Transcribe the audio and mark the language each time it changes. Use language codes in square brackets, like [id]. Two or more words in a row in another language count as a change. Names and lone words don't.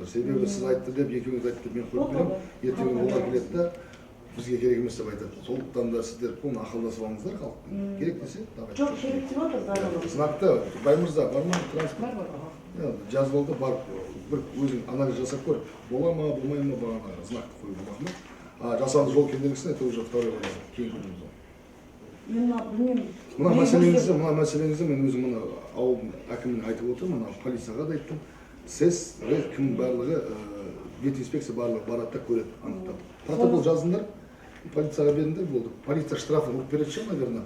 [kk] Себебі сіз айтты деп, екеуіңіз айтты деп мен қойып беремін, ертең олар келеді да бізге керек емес деп айтады. Сондықтан да сіздер оны ақылдасып алыңыздар халықпен. Керек десе, давай. жоқ керек деп отыр барлығы. Знакты Баймырза бар ма? Транспорт жазып алды, барып бір өзің анализ жасап көр. Бола ма, болмай ма бағана знакты қоюға рахмет. Жасанды жол кедергісіне [ru] это уже второй вопрос. [kk] Кейін көреміз оны. Мен білмеймін. Мына мәселеңізді мен өзім мына ауылдың әкіміне айтып отырмын, мына полицияға да айттым. Сіз кім барлығы ветинспекция барлығы барады да көреді, анықтап. Протокол жазыңдар, полицияға беріңдер болды. Полиция штрафын ұрып береді шығар, наверное.